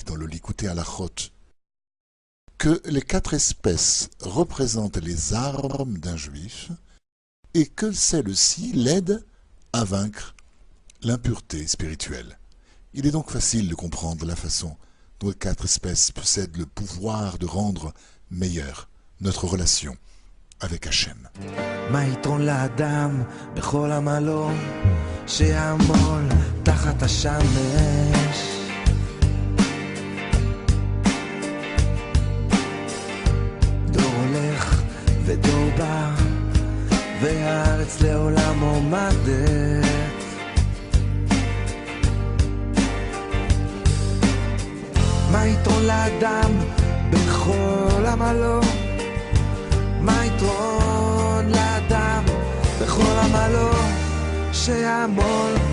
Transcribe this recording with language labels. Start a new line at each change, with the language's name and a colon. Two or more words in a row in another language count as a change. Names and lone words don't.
French: dans le Likutei Halachot que les 4 espèces représentent les armes d'un juif et que celles-ci l'aident à vaincre l'impureté spirituelle. Il est donc facile de comprendre la façon dont les 4 espèces possèdent le pouvoir de rendre meilleure notre relation avec Hachem.
Hebrew: תחת השמש דור הולך ודור בא והארץ לעולם עומדת מה יתרון לאדם בכל עמלו מה יתרון לאדם בכל עמלו שיעמול